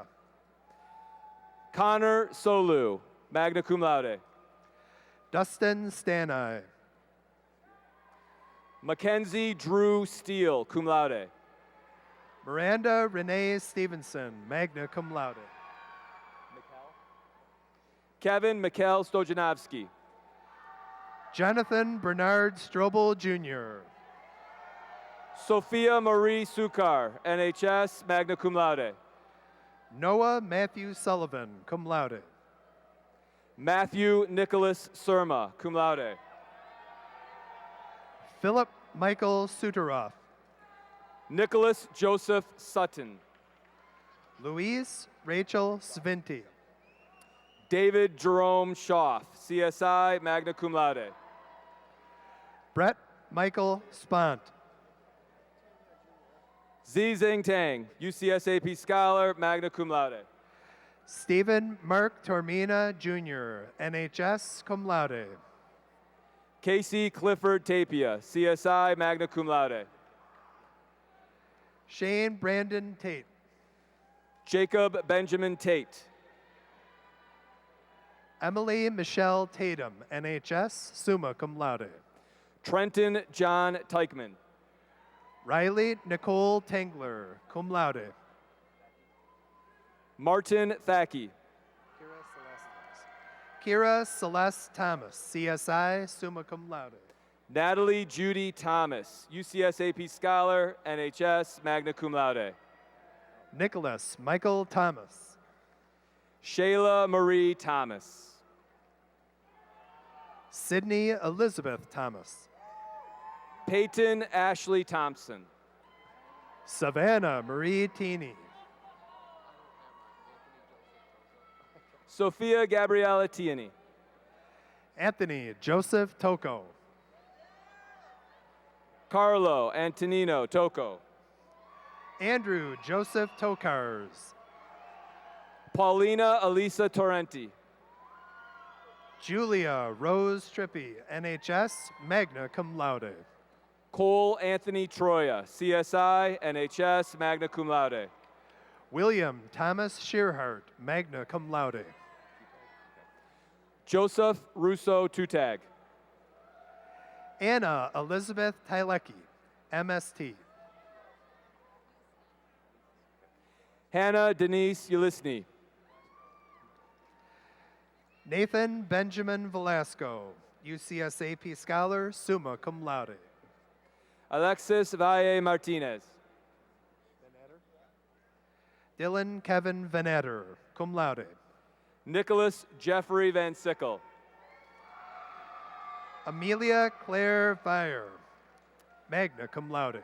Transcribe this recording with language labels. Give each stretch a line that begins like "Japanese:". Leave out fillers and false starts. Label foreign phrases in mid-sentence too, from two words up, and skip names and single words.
English: Connor Solu, magna cum laude. Dustin Stanai. Mackenzie Drew Steele, cum laude. Miranda Renee Stevenson, magna cum laude. Kevin Mikhail Stojanovsky. Jonathan Bernard Strobel Jr. Sophia Marie Sukar, NHS, magna cum laude. Noah Matthew Sullivan, cum laude. Matthew Nicholas Surma, cum laude. Philip Michael Suteroff. Nicholas Joseph Sutton. Louise Rachel Svinti. David Jerome Schaff, CSI, magna cum laude. Brett Michael Spont. Zizing Tang, UCSAP Scholar, magna cum laude. Stephen Mark Tormina Jr., NHS, cum laude. Casey Clifford Tapia, CSI, magna cum laude. Shane Brandon Tate. Jacob Benjamin Tate. Emily Michelle Tatum, NHS, summa cum laude. Trenton John Teichman. Riley Nicole Tangler, cum laude. Martin Thackey. Kira Celeste Thomas, CSI, summa cum laude. Natalie Judy Thomas, UCSAP Scholar, NHS, magna cum laude. Nicholas Michael Thomas. Shayla Marie Thomas. Sydney Elizabeth Thomas. Peyton Ashley Thompson. Savannah Marie Teeny. Sophia Gabriella Tierney. Anthony Joseph Toko. Carlo Antonino Toko. Andrew Joseph Tokars. Paulina Elisa Torrenti. Julia Rose Trippi, NHS, magna cum laude. Cole Anthony Troya, CSI, NHS, magna cum laude. William Thomas Shearhart, magna cum laude. Joseph Russo Tutag. Anna Elizabeth Tylecki, MST. Hannah Denise Ulisny. Nathan Benjamin Velasco, UCSAP Scholar, summa cum laude. Alexis Valle Martinez. Dylan Kevin Venatter, cum laude. Nicholas Jeffrey Van Sickle. Amelia Claire Vire, magna cum laude.